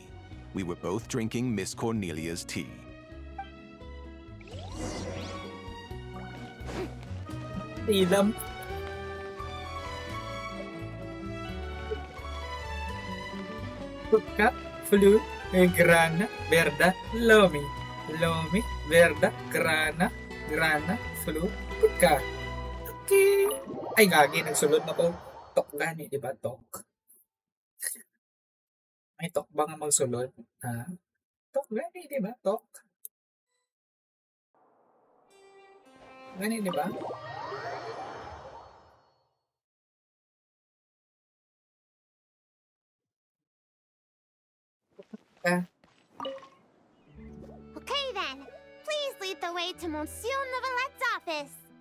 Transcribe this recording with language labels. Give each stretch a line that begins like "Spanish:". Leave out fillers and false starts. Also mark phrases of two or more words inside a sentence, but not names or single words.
English: We were both drinking Miss Cornelia's tea. Ilam. Tuka, flu, grana, verda, lomi. Lomi, verda, grana, grana, flu, tuka.
Cebuano: Okay. Ay, gagi, nagsulod na ko. Tok gani, di ba? Tok. May tok ba nga magsulod? Ha? Tok gani, di ba? Tok. Gani, di ba? Ah,
English: Okay, then. Please lead the way to Monsieur Neuvillete's office.